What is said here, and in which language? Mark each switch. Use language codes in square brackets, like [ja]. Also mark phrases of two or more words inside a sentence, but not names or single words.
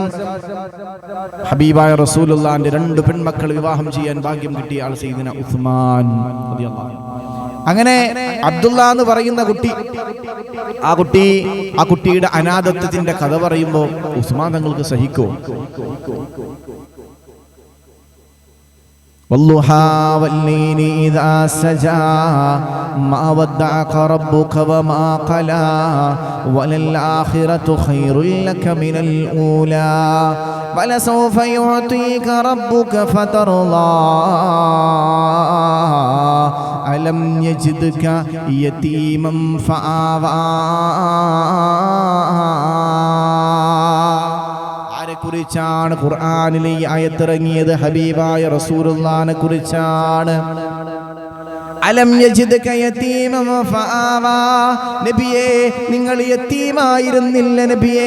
[ml] ഹബീബായ റസൂലുള്ളാഹിന്റെ 2 പെൺമക്കൾ വിവാഹം ചെയ്യാൻ ഭാഗ്യം കിട്ടിയ ആൾ സയ്യിദുനാ ഉസ്മാൻ [ar] رضي الله عنه. [ml] അങ്ങനെ അബ്ദുള്ള എന്ന് പറയുന്ന കുട്ടി, ആ കുട്ടിയുടെ അനാഥത്വത്തിന്റെ കഥ പറയുമ്പോൾ ഉസ്മാൻ തങ്ങൾക്ക് സഹിക്കുമോ? [ar] والضحى والليل إذا سجى ما ودعك ربك وما قلى وللآخرة خير لك من الأولى ولسوف يعطيك ربك فترضى ألم يجدك يتيما فآوى. [ml] കുറിച്ചാണ് ഖുർആനിലെ ഈ ആയത്തിറങ്ങിയത്? ഹബീബായ റസൂലുള്ളാഹിനെ കുറിച്ചാണ്. [ar] ألم يجدك يتيما فآوى. [ml] നബിയേ, നിങ്ങൾ യതീമായിരുന്നില്ല നബിയേ.